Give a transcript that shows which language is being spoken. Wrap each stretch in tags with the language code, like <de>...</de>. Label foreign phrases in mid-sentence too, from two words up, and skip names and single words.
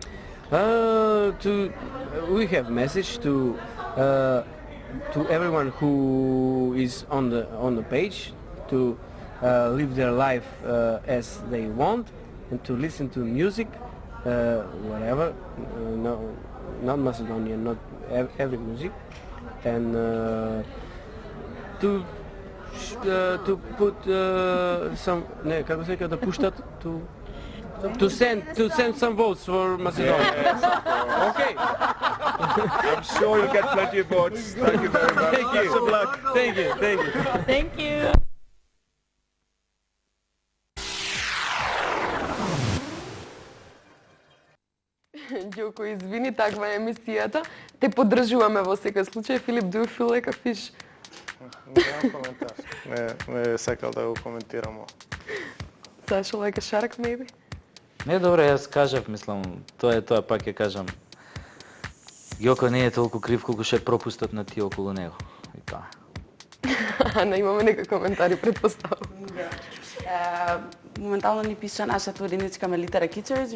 <en>We have message to everyone who is on the page to live their life as they want and to listen to music, whatever, not Macedonian, not every music, and to put some,</en> <mk>како се каже, да пуштат,</mk> <en>to send some votes for Macedonia. Yes, Okay. I'm sure you'll get plenty of votes. Thank you very much. Thank you. Best of luck. Thank you. Thank you.</en> <mk>Ѓоко, извини, таква е емисијата. Те поддржуваме во секој случај. Филип,</mk> <en>do you feel like a fish?</en> <mk>Немам коментар. Не сакал да го коментирам. Сашо,</mk> <en>like a shark, maybe?</en> <mk>Не, добре, јас кажав, мислам, тоа пак ќе кажам. Ѓоко не е толку крив колку што е пропустот на тие околу него. И тоа. Ана, имаме нека коментари, предпоставам. Моментално ни пиша нашата уредничка Мелита Ракичевиќ.</mk>